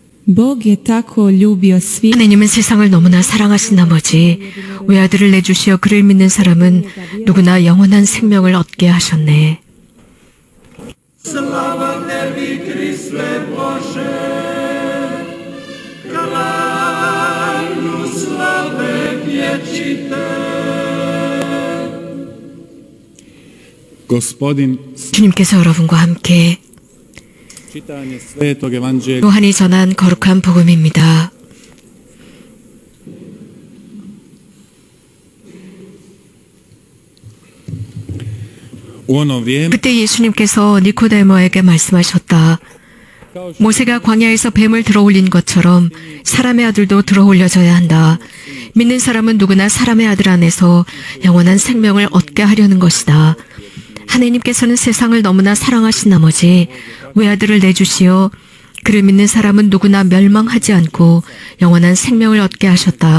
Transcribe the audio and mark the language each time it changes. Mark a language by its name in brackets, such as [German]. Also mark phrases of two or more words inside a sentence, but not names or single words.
[Croatian] Bog je tako ljubio svijet. [Korean] 하나님은 세상을 너무나 사랑하신 나머지 외아들을 내주시어 그를 믿는 사람은 누구나 영원한 생명을 얻게 하셨네. [Croatian] Slava tebi, Kriste Bože, kralju slave vječite. Gospodin [Korean] 주님께서 여러분과 함께 [Croatian] čitanje Svetog Evanđelja [Korean] 요한이 전한 거룩한 복음입니다. [Croatian] u ono vrijeme [Korean] 그때 예수님께서 니코데모에게 말씀하셨다. 모세가 광야에서 뱀을 들어올린 것처럼 사람의 아들도 들어올려져야 한다. 믿는 사람은 누구나 사람의 아들 안에서 영원한 생명을 얻게 하려는 것이다. 하나님께서는 세상을 너무나 사랑하신 나머지 외아들을 내주시어 그를 믿는 사람은 누구나 멸망하지 않고 영원한 생명을 얻게 하셨다.